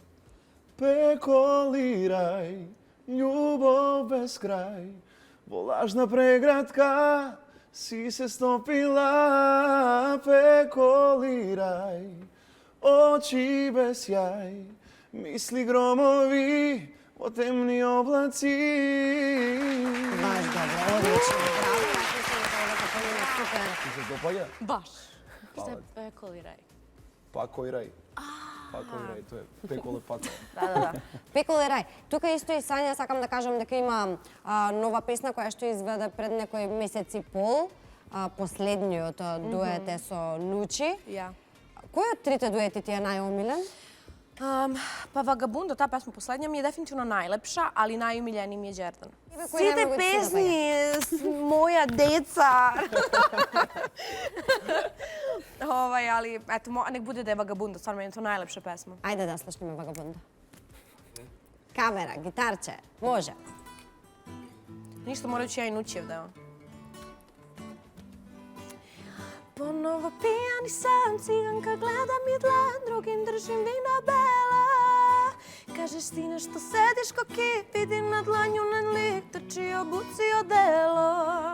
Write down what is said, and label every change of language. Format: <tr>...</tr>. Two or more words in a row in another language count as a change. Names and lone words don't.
<mk>Пеколи рај, љубов без крај, во лажна преградка си се стопила. Пеколи рај, очи без јај, мисли громови во темни облаци. Баш добро, одлично. Браво, јас мислам дека помина супер. Ти се допаѓа?</mk> <sr>Baš. Hvala. Šta je koliraj?</sr> <mk>Пакој рај. Пакој рај, тоа е Пеколе пако.</mk> <sr>Da.</sr> <mk>Пеколе рај. Тука исто и Сања сакам да кажам дека има нова песна која што изведе пред некој месец и пол. Последниот дует е со Нучи.</mk> <sr>Ja.</sr> <mk>Кој од трите дуети ти е најомилен?</mk> <sr>Pa Vagabundo, ta pesma poslednja mi je definitivno najlepša, ali najumiljeniji mi je Đerdan. Koji Svi te najmogu ti se pesmi, moja deca. Ali, eto, nek bude da je Vagabundo, stvarno meni je to najlepša pesma.</sr> <mk>Ајде да слушнеме Вагабунда. Камера, гитарче, може.</mk> <sr>Ništa, morat ću ja i Nućijev deo. Ponovo pijani sam, ciganka gleda mi dlan, drugim držim vino bela. Kažeš ti nešto sediš ko kip, vidim na dlanju na lik, trči obuci odelo.</sr>